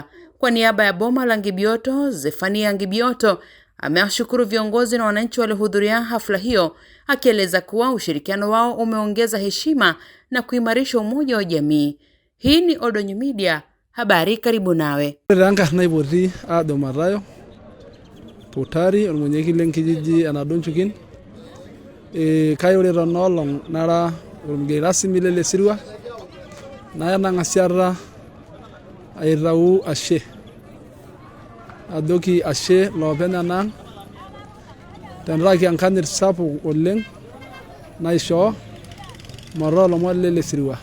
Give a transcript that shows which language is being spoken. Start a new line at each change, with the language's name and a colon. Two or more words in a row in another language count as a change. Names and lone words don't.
Swahili: Kwa niaba ya boma la Ngibioto, Zefania Ngibioto amewashukuru viongozi na wananchi waliohudhuria hafla hiyo, akieleza kuwa ushirikiano wao umeongeza heshima na kuimarisha umoja wa jamii. Hii ni Oldonyo Media, habari karibu nawe.
Masai: Ranka naipoti ado Matayo Potari mwenyekiti lenkijiji Nadonjukin. Kayore tonolong nara mgeni rasmi lele sirua naya nang'asiata aitau ashe adoki ashe loopeny enang tenkaraki enkanyit sapuk oleng naishoo mataa lomon lele sirua.